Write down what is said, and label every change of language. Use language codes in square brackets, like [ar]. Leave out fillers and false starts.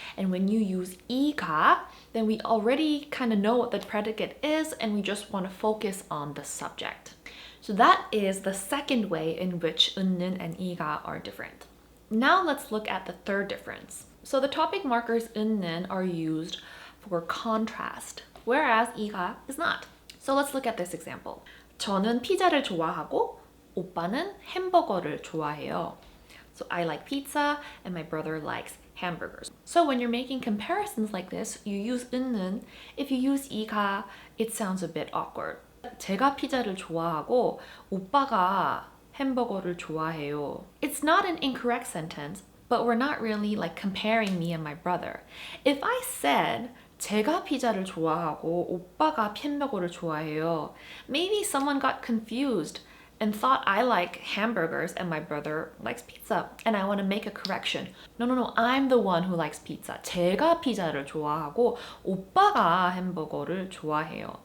[en] And when you use 이가, then we already kind of know what the predicate is, and we just want to focus on the subject. So that is the second way in which 은는 and 이가 are different. Now let's look at the third difference. So the topic markers 은는 are used for contrast, whereas 이가 is not. So let's look at this example. [ko] 저는 피자를 좋아하고 오빠는 햄버거를 좋아해요. [en] So I like pizza and my brother likes hamburgers. So when you're making comparisons like this, you use 은는. If you use 이가, it sounds a bit awkward. [ko] 제가 피자를 좋아하고 오빠가 햄버거를 좋아해요. [en] It's not an incorrect sentence, but we're not really like comparing me and my brother. If I said [ko] 제가 피자를 좋아하고 오빠가 햄버거를 좋아해요, [en] maybe someone got confused and thought I like hamburgers and my brother likes pizza, and I want to make a correction. No, I'm the one who likes pizza. [ko] 제가 피자를 좋아하고 오빠가 햄버거를 좋아해요.